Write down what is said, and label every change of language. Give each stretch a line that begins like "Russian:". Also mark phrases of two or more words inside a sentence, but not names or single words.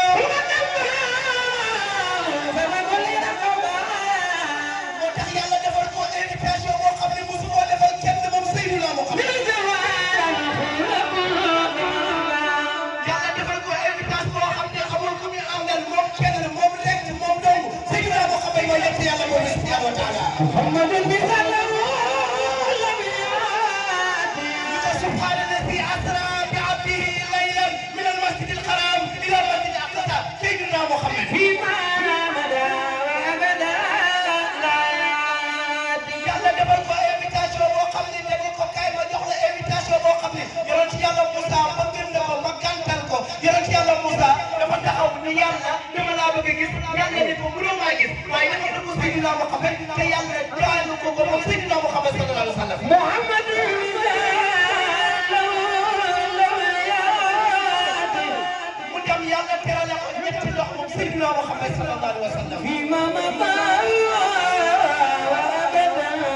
Wolof: moo tax yàlla defal ko invitation boo xam ne mosu koo defal kenn moom Seydina Muhammad yàlla defal ko invitation boo xam ne amul ku muy àndal moom kenn moom rek moom dong Seydina Muhammad mooy yëpp yàlla mooy
Arabic: سبحانه وتعالى
Wolof: Muhammadun bi
Arabic: سبحان الذي أسرى بعبده ليلا من المسجد الحرام إلى المسجد الأقصى سيدنا محمد فيما مدى وأبدا لا يأتي يلا دبل
Wolof: ko invitation boo xam ne dañu ko kay ma jox la invitation boo xam ne yonent Yàlla Moussa bëgg na ko ma gàntal ko yonent Yàlla Moussa dafa taxaw ni yàlla dama laa bëgg a gis yàlla ni ko mënoo maa gis waaye dafa dugg Seydina Muhammad te yàlla jaay ko ko moom Seydina Muhammad
Arabic: صلى الله عليه وسلم
Wolof: Muhammad yàlla terale ko ñetti lox moom Seydina Muhammad
Arabic: صلى الله عليه وسلم فيما مضى وأبدا